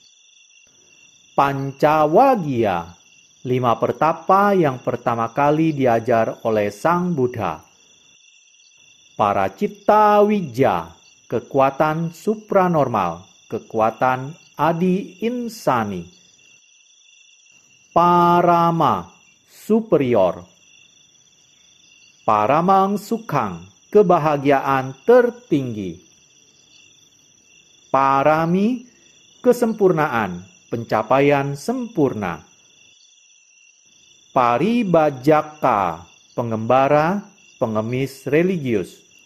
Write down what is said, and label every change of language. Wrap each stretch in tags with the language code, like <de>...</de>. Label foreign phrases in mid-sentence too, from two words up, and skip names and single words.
<id>Pancawagia, 5 pertapa yang pertama kali diajar oleh Sang Buddha.</id> <pi>Paracitta Wija,</pi> <id>kekuatan supranormal, kekuatan adi insani. Parama, superior.</id> <pi>Paramang sukhang,</pi> <id>kebahagiaan tertinggi. Parami, kesempurnaan, pencapaian sempurna. Paribajaka, pengembara, pengemis religius.</id>